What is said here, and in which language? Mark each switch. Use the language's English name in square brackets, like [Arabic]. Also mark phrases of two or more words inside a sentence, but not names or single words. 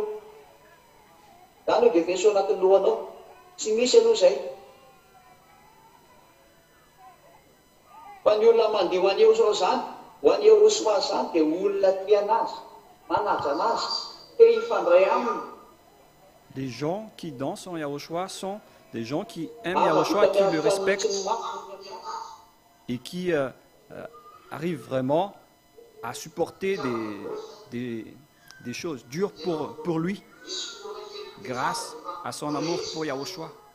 [Malagasy] Zany hoe dia veso anatin'ny lohanao. Tsy misy aloha izay. Fa ny olona mandeha ho an'ny Yahosoa zany, ho an'ny Yahosoa zany dia olona tia anazy, manaja anazy, te hifandray aminy. [French] Les gens qui dansent en Yahosoa sont des gens qui aiment Yahosoa, qui le respectent et qui arrivent vraiment à supporter des choses dures pour lui, grâce à son amour pour Yahosoa.